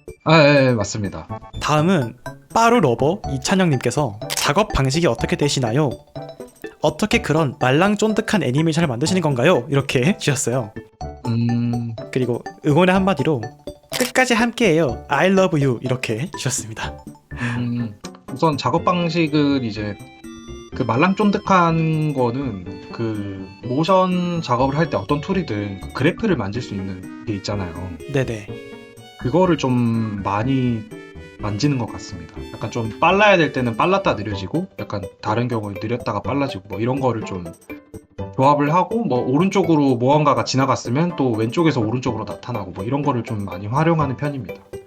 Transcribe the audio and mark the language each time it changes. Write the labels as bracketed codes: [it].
[ko] 네, 맞습니다. 다음은 빠루 러버 이찬영님께서 작업 방식이 어떻게 되시나요? 어떻게 그런 말랑쫀득한 애니메이션을 만드시는 건가요? 이렇게 주셨어요. 그리고 응원의 한마디로 끝까지 함께해요. [en] I love you [ko] 이렇게 주셨습니다. 우선 작업 방식은 이제 그 말랑쫀득한 거는 그 모션 작업을 할 때 어떤 툴이든 그 그래프를 만질 수 있는 게 있잖아요. 네네. 그거를 좀 많이 만지는 것 같습니다. 약간 좀 빨라야 될 때는 빨랐다 느려지고 약간 다른 경우에 느렸다가 빨라지고 뭐 이런 거를 좀 조합을 하고 뭐 오른쪽으로 무언가가 지나갔으면 또 왼쪽에서 오른쪽으로 나타나고 뭐 이런 거를 좀 많이 활용하는 편입니다.